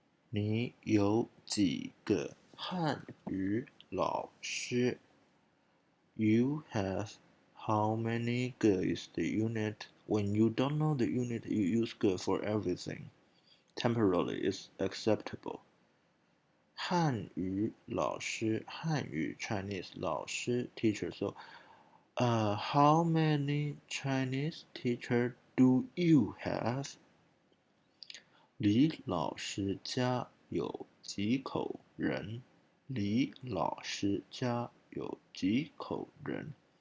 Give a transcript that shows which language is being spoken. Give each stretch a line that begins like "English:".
Chinese: 你有几个汉语老师？
English: You have how many 个 is the unit. When you don't know the unit, you use 个 for everything. Temporarily, it's acceptable.
Chinese: 汉语老师，汉语 Chinese 老师 teacher.
English: So, how many Chinese teacher do you have?
Chinese: 李老师家有几口人？李老师家有几口人？